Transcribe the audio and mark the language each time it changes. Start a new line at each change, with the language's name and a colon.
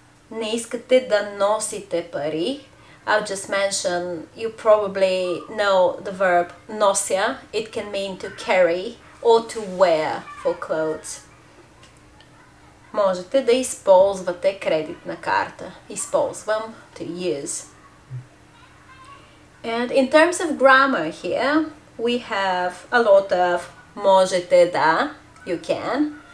Bulgarian: Не искате да носите пари.
English: I'll just mention, you probably know the verb nosia. It can mean to carry or to wear for clothes.
Bulgarian: Можете да използвате кредитна карта.
English: Използвам, to use. And in terms of grammar here, we have a lot of
Bulgarian: можете да,
English: you can.